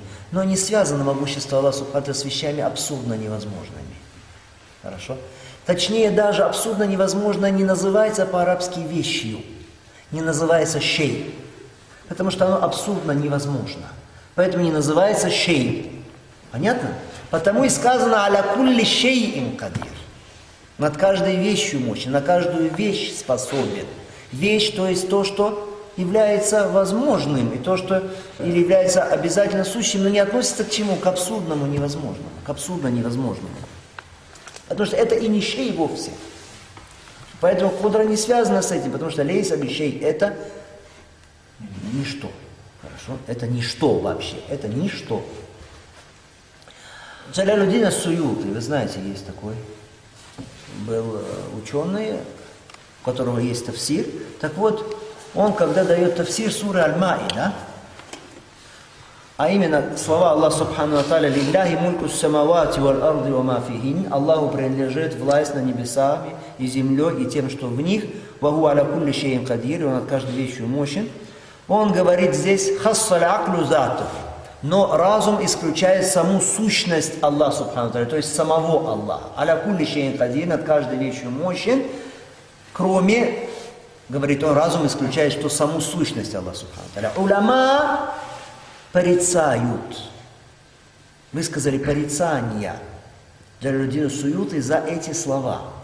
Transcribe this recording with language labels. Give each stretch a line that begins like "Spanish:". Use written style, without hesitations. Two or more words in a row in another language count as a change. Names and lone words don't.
Russian: Но не связано могущество Аллаха
Arabic: سبحانه وتعالى
Russian: с вещами абсурдно невозможными. Хорошо? Точнее, даже абсурдно невозможно не называется по-арабски вещью, не называется шей, потому что оно абсурдно невозможно. Поэтому не называется шей. Понятно? Потому и сказано
Arabic: «على كل شيء قدير».
Russian: Над каждой вещью мощен, на каждую вещь способен. Вещь, то есть то, что является возможным, и то, что или является обязательно сущим, но не относится к чему? К абсурдному невозможному. К абсурдно невозможному. Потому что это и не шей вовсе. Поэтому кудра не связана с этим, потому что
Arabic: ليس بشيء
Russian: это ничто. Хорошо? Это ничто вообще. Это ничто. Джалялуддин ас-Суюти, вы знаете, есть такой. Был ученый, у которого есть тафсир. Так вот, он, когда дает тафсир суры Аль-Маида, а именно слова Аллаха
Arabic: سبحانه وتعالى «لله ملك السماوات والأرض وما فيهن»
Russian: Аллаху принадлежит власть над небесами и землей и тем, что в них
Arabic: «وهو على كل شيء قدير»
Russian: Он над каждой вещью мощен. Он говорит здесь
Arabic: «خص العقل ذاته»,
Russian: но разум исключает саму сущность Аллаха
Arabic: سبحانه وتعالى,
Russian: то есть самого Аллаха.
Arabic: «على كل شيء قدير»
Russian: над каждой вещью мощен, кроме, говорит он, разум исключает, что саму сущность Аллаха
Arabic: سبحانه وتعالى.
Russian: Уляма порицают, высказали порицания Джалялуддину Суюти за эти слова.